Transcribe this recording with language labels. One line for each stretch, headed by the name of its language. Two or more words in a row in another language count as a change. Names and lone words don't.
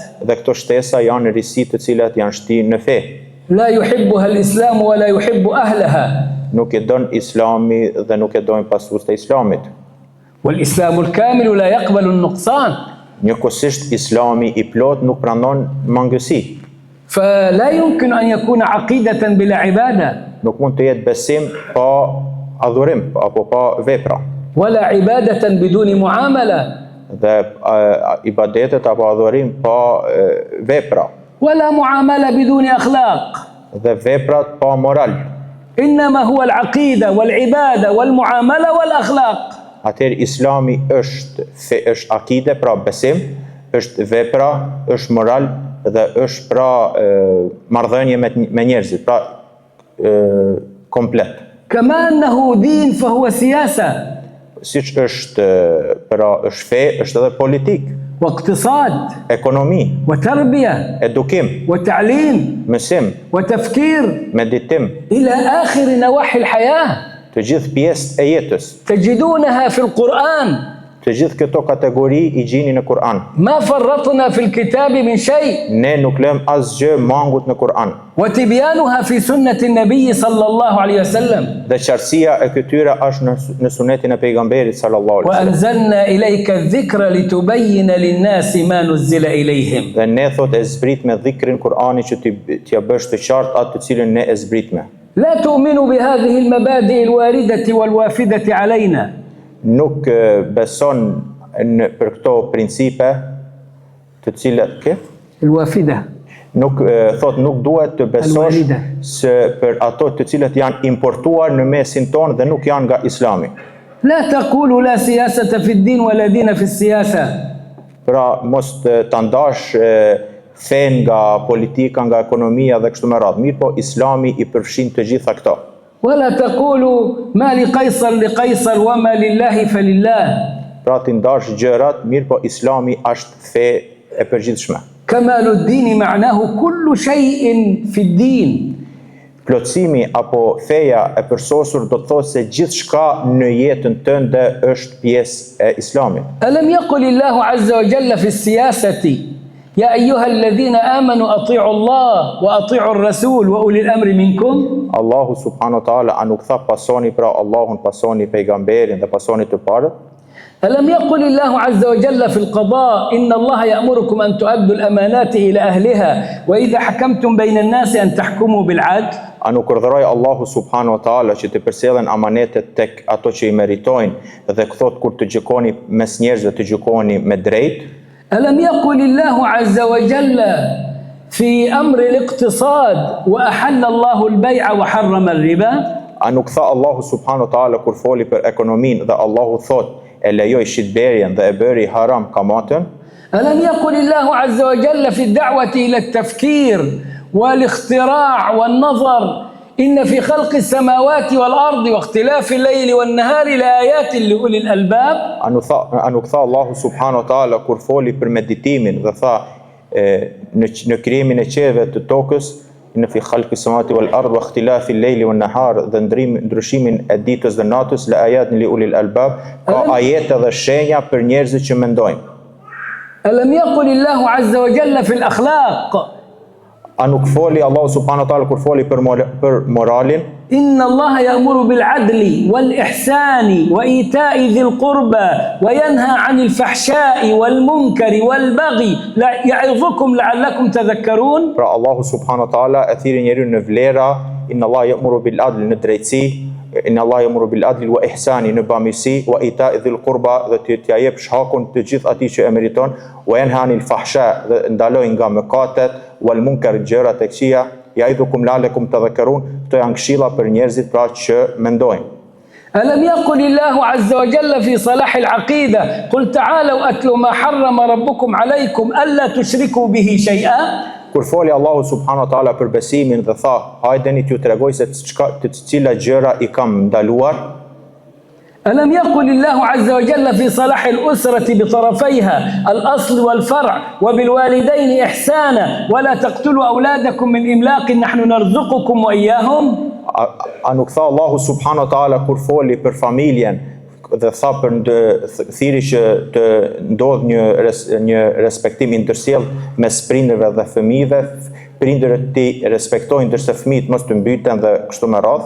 Albanian: Dhe këto shtesa janë risi të cilat janë shtinë në fe.
Arabic: لا يحبها الإسلام ولا يحب أهلها.
Albanian: Nuk e don Islami dhe nuk e dojnë pasuesit e Islamit.
Arabic: والإسلام الكامل لا يقبل النقصان.
Albanian: Njëkohësisht Islami i plot nuk pranon mangësi.
Arabic: فلا يمكن أن يكون عقيدة بلا عبادة
Albanian: Nuk mund të jetë besim pa adhurim apo pa vepra.
Arabic: ولا عبادة بدون معاملة
Albanian: Dhe ibadetet apo adhurim pa vepra.
Arabic: ولا معاملة بدون أخلاق.
Albanian: Dhe veprat pa moral.
Arabic: إنما هو العقيدة والعبادة والمعاملة والأخلاق.
Albanian: Atëherë Islami është akide, pra besim, është vepra, është moral dhe është pra marrëdhënie me njerëzit, pra komplet.
Arabic: كما أنه دين فهو سياسة
Albanian: Siç është pra është fe, është edhe politik,
Arabic: واقتصاد
Albanian: ekonomi,
Arabic: وتربية
Albanian: edukim,
Arabic: وتعليم
Albanian: mësim,
Arabic: وتفكير
Albanian: meditim,
Arabic: إلى آخر نواحي الحياة.
Albanian: të gjithë pjesët e jetës.
Arabic: تجدونها في القرآن.
Albanian: Të gjithë këto kategori i gjini në Kur'an.
Arabic: ما فرطنا في الكتاب من شيء.
Albanian: Ne nuk lëm asgjë mangut në Kur'an.
Arabic: وتبيانها في سنة النبي صلى الله عليه وسلم.
Albanian: Dhe qartësia e këtyre është në sunetin e pejgamberit
Arabic: صلى الله عليه وسلم. وأنزلنا إليك الذكر لتبين للناس ما نزل إليهم.
Albanian: Dhe ne thot e zbrit me dhikrin Kur'ani që t'ja bësh të qartë atë të cilën ne e zbritme.
Arabic: لا تؤمنوا بهذه المبادئ الواردة والوافدة علينا.
Albanian: Nuk beson për këto principe të cilat
Arabic: الوافدة.
Albanian: nuk thot nuk duhet të besosh
Arabic: Al-walida.
Albanian: se për ato të cilat janë importuar në mesin tonë dhe nuk janë nga Islami.
Arabic: لا تقولوا لا سياسة في الدين ولا دين في السياسة.
Albanian: Pra mos të ndash fen nga politika, nga ekonomia dhe kështu me radhë. Mirë po Islami i përfshin të gjitha këto.
Arabic: ولا تقولوا ما لقيصر لقيصر وما لله فلله.
Albanian: Pra ti ndash gjërat, mirë po Islami është fe e përgjithshme.
Arabic: كمال الدين معناه كل شيء في الدين.
Albanian: Plotësimi apo feja e përsosur do të thotë se gjithçka në jetën tënde është pjesë e Islamit.
Arabic: ألم يقل الله عز وجل في السياسة يا أيها الذين آمنوا أطيعوا الله وأطيعوا الرسول وأولي الأمر منكم.
Albanian: Allahu
Arabic: سبحانه وتعالى
Albanian: a nuk tha pasoni pra Allahun, pasoni pejgamberin dhe pasoni të parët?
Arabic: ألم يقل الله عز وجل في القضاء إن الله يأمركم أن تؤدوا الأمانات إلى أهلها وإذا حكمتم بين الناس أن تحكموا بالعدل.
Albanian: A nuk urdhëroi Allahu
Arabic: سبحانه وتعالى
Albanian: që të përsellen amanetet tek ato që i meritojnë dhe thot kur të gjykoni mes njerëzve të gjykoni me drejt?
Arabic: ألم يقل الله عز وجل في أمر الاقتصاد وأحل الله البيع وحرم الربا.
Albanian: A nuk tha Allahu
Arabic: سبحانه وتعالى
Albanian: kur foli për ekonominë dhe Allahu thot e lejoi shitblerjen dhe e bëri haram kamatën?
Arabic: ألم يقل الله عز وجل في الدعوة إلى التفكير والاختراع والنظر إن في خلق السماوات والأرض واختلاف الليل والنهار لآيات لأولي الألباب.
Albanian: A nuk tha Allahu
Arabic: سبحانه وتعالى
Albanian: kur foli për meditimin dhe tha në krijimin e qielleve të tokës, në
Arabic: في خلق السماوات والأرض واختلاف الليل والنهار,
Albanian: dhe ndryshimin e ditës dhe natës,
Arabic: لآيات لأولي الألباب,
Albanian: ka ajete dhe shenja për njerëzit që mendojnë.
Arabic: ألم يقل الله عز وجل في الأخلاق
Albanian: A nuk foli Allahu
Arabic: سبحانه وتعالى
Albanian: kur foli për moralin?
Arabic: إن الله يأمر بالعدل والإحسان وإيتاء ذي القربى وينهى عن الفحشاء والمنكر والبغي يعظكم لعلكم تذكرون.
Albanian: Pra Allahu
Arabic: سبحانه وتعالى
Albanian: e thirrë njeriu në vlera,
Arabic: إن الله يأمر بالعدل,
Albanian: në drejtësi,
Arabic: إن الله يأمر بالعدل والإحسان,
Albanian: në bamirësi,
Arabic: وإيتاء ذي القربى,
Albanian: dhe t'ia jep shakun të gjithë atij që e meriton,
Arabic: وينهى عن الفحشاء,
Albanian: dhe ndaloj nga mëkatet,
Arabic: والمنكر,
Albanian: gjërat e këqija,
Arabic: يعظكم لعلكم تذكرون,
Albanian: këto janë këshilla për njerëzit pra që mendojnë.
Arabic: ألم يقل الله عز وجل في صلاح العقيدة قل تعالوا أتلوا ما حرم ربكم عليكم ألا تشركوا به شيئا.
Albanian: Kur foli Allahu
Arabic: سبحانه وتعالى
Albanian: për besimin dhe tha, hajdeni t'ju tregoj se të cilat gjëra i kam ndaluar.
Arabic: ألم يقل الله عز وجل في صلاح الأسرة بطرفيها الأصل والفرع وبالوالدين إحسانا ولا تقتلوا أولادكم من إملاق نحن نرزقكم وإياهم.
Albanian: A nuk tha Allahu
Arabic: سبحانه وتعالى
Albanian: kur foli për familjen dhe tha për thiri që të ndodh një respektim i ndërsjellë mes prindërve dhe fëmijëve, prindërit të respektojnë ndërsa fëmijët mos të mbyten dhe kështu me radhë.